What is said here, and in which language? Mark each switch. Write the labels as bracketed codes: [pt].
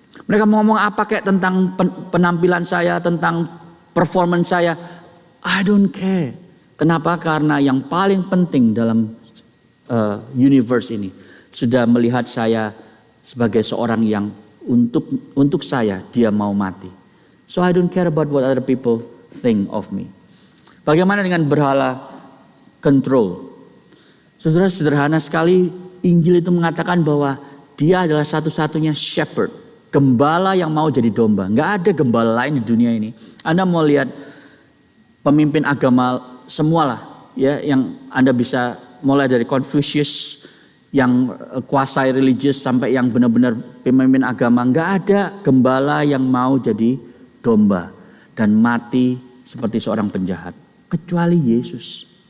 [id] Mereka mau ngomong apa kayak tentang penampilan saya, tentang performance saya, [en] I don't care. [id] Kenapa? Karena yang paling penting dalam universe ini sudah melihat saya sebagai seorang yang untuk saya dia mau mati. [en] So I don't care about what other people think of me. [id] Bagaimana dengan berhala control? Saudara, sederhana sekali, Injil itu mengatakan bahwa dia adalah satu-satunya shepherd, gembala yang mau jadi domba. Nggak ada gembala lain di dunia ini. Anda mau lihat pemimpin agama semualah, ya, yang Anda bisa mulai dari Confucius yang kuasai religius sampai yang benar-benar pemimpin agama, nggak ada gembala yang mau jadi domba dan mati seperti seorang penjahat, kecuali Yesus.